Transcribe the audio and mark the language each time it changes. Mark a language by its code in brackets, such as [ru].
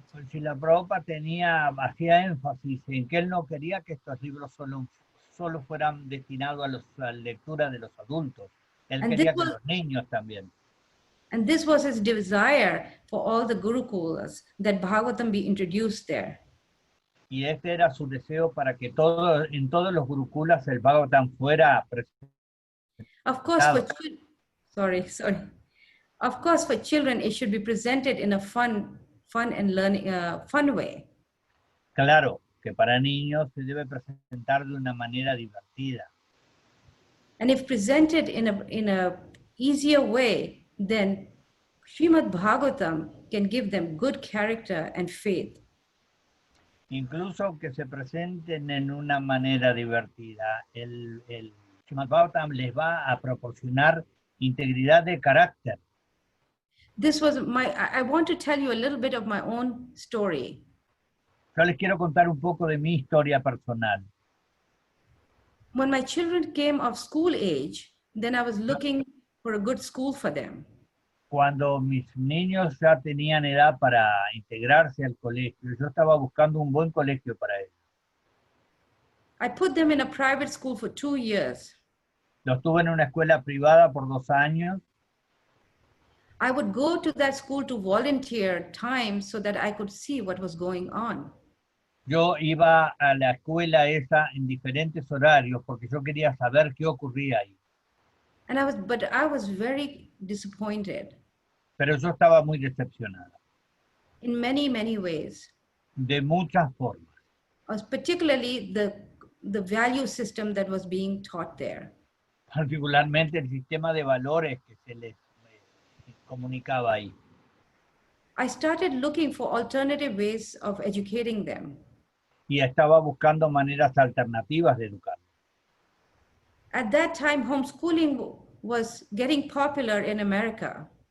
[es] Si la Prabhupada hacía énfasis en que él no quería que estos libros solo fueran destinados a la lectura de los adultos. Él quería que los niños también. [en] And this was his desire for all the Gurukulas, that Bhagavatam be introduced there. [es] Y este era su deseo para que en todos los Gurukulas el Bhagavatam fuera presente. [en] Of course, for [es] Claro. [en] sorry. Of course, for children, it should be presented in a fun and learning, fun way. [es] Claro que para niños se debe presentar de una manera divertida. [en] And if presented in a easier way, then Srimad-bhagavatam can give them good character and faith. [es] Incluso que se presenten en una manera divertida. El Srimad-bhagavatam les va a proporcionar integridad de carácter. [en] This was I want to tell you a little bit of my own story. [es] Yo les quiero contar un poco de mi historia personal. [en] When my children came of school age, then I was looking for a good school for them. [es] Cuando mis niños ya tenían edad para integrarse al colegio, yo estaba buscando un buen colegio para ellos. [en] I put them in a private school for 2 years. [es] Los tuve en una escuela privada por 2 años. [en] I would go to that school to volunteer time so that I could see what was going on. [es] Yo iba a la escuela esa en diferentes horarios porque yo quería saber qué ocurría ahí. [en] But I was very disappointed [es] Pero yo estaba muy decepcionada, [en] in many, many ways. [es] de muchas formas. [en] Particularly the value system that was being taught there. [es] Particularmente el sistema de valores que se les comunicaba ahí. [en] I started looking for alternative ways of educating them. [es] Y estaba buscando maneras alternativas de educar. [en] At that time, homeschooling was getting popular in America.